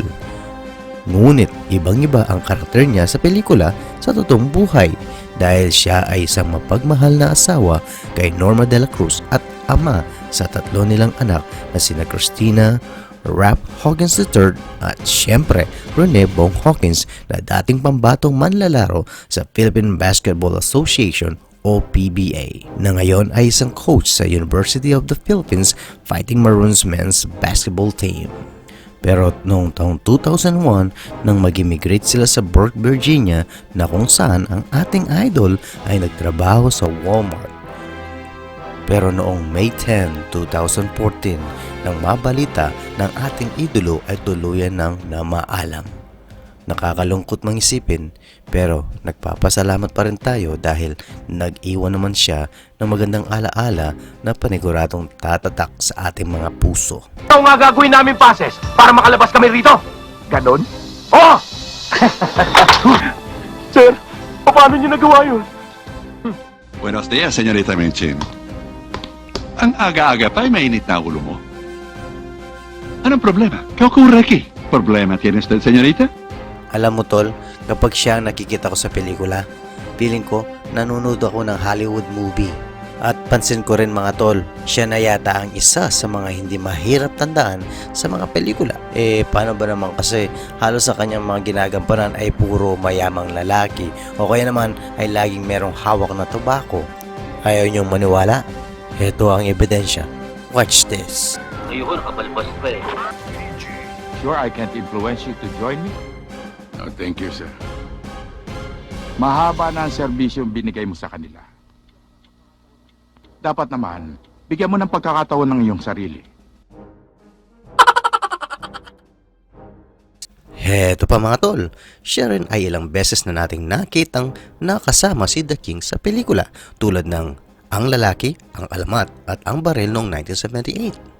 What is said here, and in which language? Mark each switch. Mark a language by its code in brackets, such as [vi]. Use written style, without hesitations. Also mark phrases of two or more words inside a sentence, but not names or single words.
[tl] Ngunit ibang-iba ang karakter niya sa pelikula sa totoong buhay dahil siya ay isang mapagmahal na asawa kay Norma de la Cruz at ama sa tatlo nilang anak na sina Christina Rap Hawkins III at syempre Rene Bong Hawkins na dating pambatong manlalaro sa Philippine Basketball Association o PBA na ngayon ay isang coach sa University of the Philippines Fighting Maroons [en] men's basketball team. [tl] Pero noong taong 2001 nang mag-immigrate sila sa Burke, Virginia na kung saan ang ating idol ay nagtrabaho sa Walmart. Pero noong May 10, 2014 nang mabalita ng ating idolo ay tuluyan ng namaalam. Nakakalungkot mang isipin pero nagpapasalamat pa rin tayo dahil nag-iwan naman siya ng magandang alaala na paniguradong tatatak sa ating mga puso. Ikaw nga gagawin namin pases para makalabas kami rito. Ganon? Oo! Sir, paano niyo nagawa yun? [es] Buenos días, señorita Menchin. [tl] Ang aga-aga pa ay mainit na ulo mo. Anong problema? [es] ¿Qué ocurre aquí? ¿Problema tiene usted, señorita? [tl] Alam mo tol, kapag siya ang nakikita ko sa pelikula, feeling ko nanonood ako ng Hollywood movie. At pansin ko rin mga tol, siya na yata ang isa sa mga hindi mahirap tandaan sa mga pelikula. Paano ba naman kasi halos sa kanyang mga ginagampanan ay puro mayamang lalaki o kaya naman ay laging merong hawak na tobacco. Ayaw niyong maniwala? Ito ang ebidensya. [en] Watch this. [tl] Ayun, nakabalbas pa eh. [en] Sure I can't influence you to join me? No, thank you, sir. [tl] Mahaba na ang serbisyong binigay mo sa kanila. Dapat naman, bigyan mo ng pagkakataon ng iyong sarili. Heto pa mga tol, siya rin ay ilang beses na nating nakitang nakasama si The King sa pelikula tulad ng Ang Lalaki, Ang Alamat at Ang Baril noong 1978.